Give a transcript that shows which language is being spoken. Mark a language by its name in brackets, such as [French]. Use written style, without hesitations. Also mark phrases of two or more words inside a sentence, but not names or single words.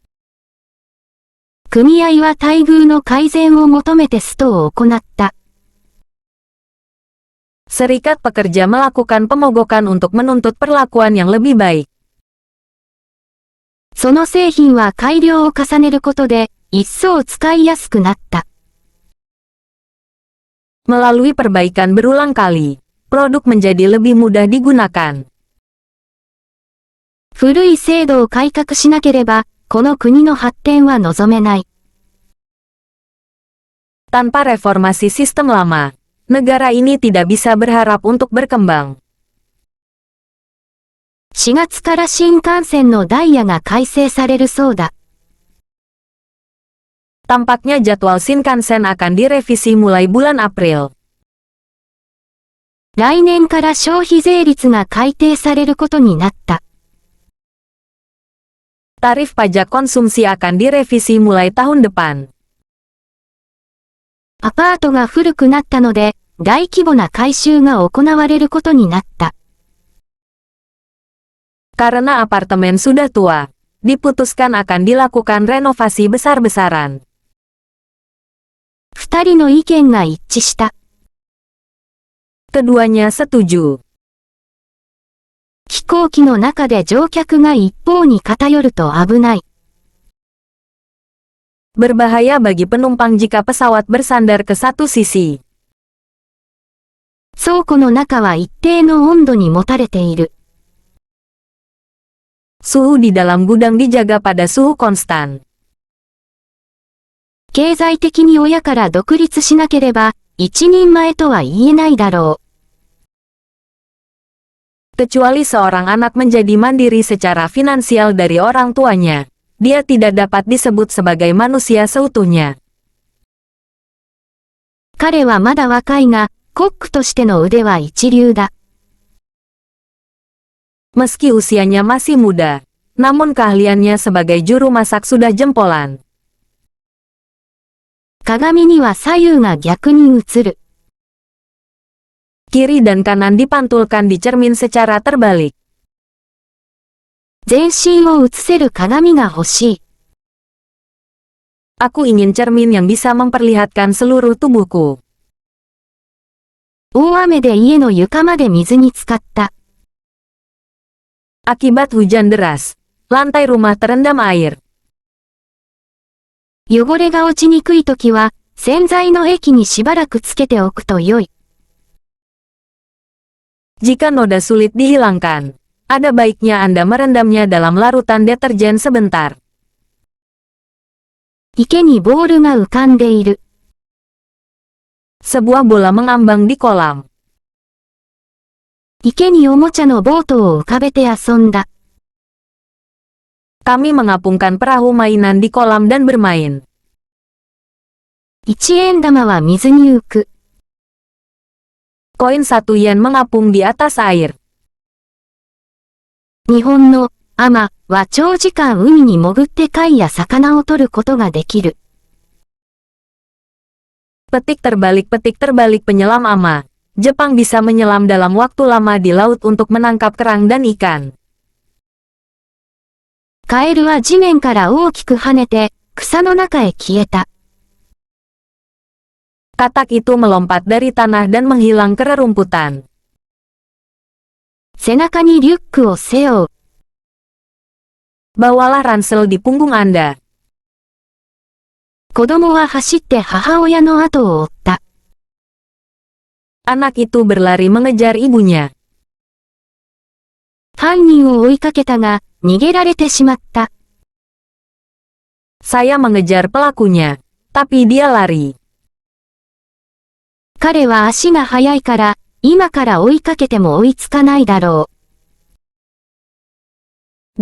[Japanese] 組合は待遇の改善を求めてストを行った。 [Indonesian] Serikat pekerja melakukan pemogokan untuk menuntut perlakuan yang lebih baik. [Japanese] その製品は改良を重ねることで、一層使いやすくなった。 [Indonesian] Melalui perbaikan berulang kali, produk menjadi lebih mudah digunakan. [Japanese] 古い制度を改革しなければ、この国の発展は望めない。 [Indonesian] Tanpa reformasi sistem lama, negara ini tidak bisa berharap untuk berkembang. [Japanese] 4 月から新幹線のダイヤが改正されるそうだ。 [Indonesian] Tampaknya jadwal Shinkansen akan direvisi mulai bulan April. [Japanese] 来年から消費税率が改定されることになった。 [Indonesian] Tarif pajak konsumsi akan direvisi mulai tahun depan. [Japanese] アパートが古くなったので、大規模な改修が行われることになった。 [Indonesian] Karena apartemen sudah tua, diputuskan akan dilakukan renovasi besar-besaran. [Japanese] 二人の意見が一致した。 [Indonesian] Keduanya setuju. [Japanese] 飛行機の中で乗客が一方に偏ると危ない。 [Indonesian] Berbahaya bagi penumpang jika pesawat bersandar ke satu sisi. [Japanese] 倉庫の中は一定の温度に持たれている。 [Indonesian] Suhu di dalam gudang dijaga pada suhu konstan. [Japanese] 経済的に親から独立しなければ、一人前とは言えないだろう。 [Indonesian] Kecuali seorang anak menjadi mandiri secara finansial dari orang tuanya, dia tidak dapat disebut sebagai manusia seutuhnya. [Japanese] 彼はまだ若いが、コックとしての腕は一流だ。 [Indonesian] Meski usianya masih muda, namun keahliannya sebagai juru masak sudah jempolan. [Japanese] 鏡には左右が逆に映る。 [Indonesian] Kiri dan kanan dipantulkan di cermin secara terbalik. [Japanese] 全身を映せる鏡が欲しい。 [Indonesian] Aku ingin cermin yang bisa memperlihatkan seluruh tubuhku. [Japanese] 大雨で家の床まで水に浸かった。 [Indonesian] Akibat hujan deras, lantai rumah terendam air. [Japanese] 汚れが落ちにくいときは、洗剤の液にしばらくつけておくと良い。 [Indonesian] Jika noda sulit dihilangkan, ada baiknya Anda merendamnya dalam larutan deterjen sebentar. [Japanese] 池にボールが浮かんでいる。 [Indonesian] Sebuah bola mengambang di kolam. [Japanese] 池におもちゃのボートを浮かべて遊んだ。 [Indonesian] Kami mengapungkan perahu mainan di kolam dan bermain. [Japanese] 1 円玉は水に浮く。 [Indonesian] Koin 1 yen mengapung di atas air. [Japanese] 日本のアマは長時間海に潜って貝や魚を取ることができる。 [Indonesian] Petik terbalik penyelam ama. Jepang bisa menyelam dalam waktu lama di laut untuk menangkap kerang dan ikan. [Japanese] カエルは地面から大きく跳ねて、草の中へ消えた。 [Indonesian] Katak itu melompat dari tanah dan menghilang ke rerumputan. [Japanese] 背中にリュックを背負う。 [Indonesian] Bawalah ransel di punggung Anda. [Japanese] 子供は走って母親の後を追った。 [Indonesian] Anak itu berlari mengejar ibunya. [Japanese] 犯人を追いかけたが、逃げられてしまった。 [Indonesian] Saya mengejar pelakunya, tapi dia lari. [Japanese] 彼は足が速いから、今から追いかけても追いつかないだろう。